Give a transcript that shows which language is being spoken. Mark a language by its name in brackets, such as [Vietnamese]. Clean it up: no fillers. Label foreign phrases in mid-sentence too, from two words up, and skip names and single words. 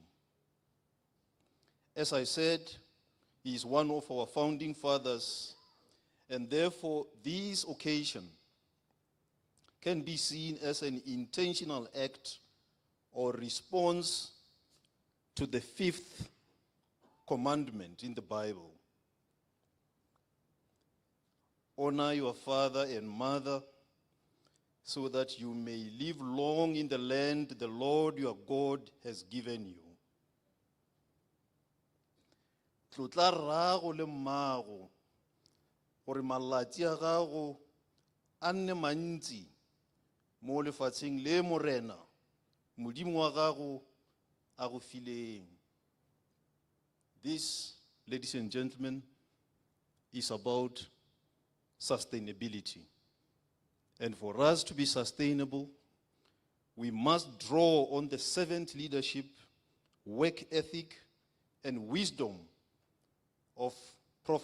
[English] As I said, he is one of our founding fathers, and therefore this occasion can be seen as an intentional act or response to the 5th commandment in the Bible. Honor your father and mother so that you may live long in the land the Lord your God has given you. [Tswana] Tlotla rrago le mmago gore malatsi a gago a nne mantsi mo lefatsheng le morena modimo wa gago a go fileng. [English] This, ladies and gentlemen, is about sustainability. And for us to be sustainable, we must draw on the servant leadership, work ethic, and wisdom of Prof.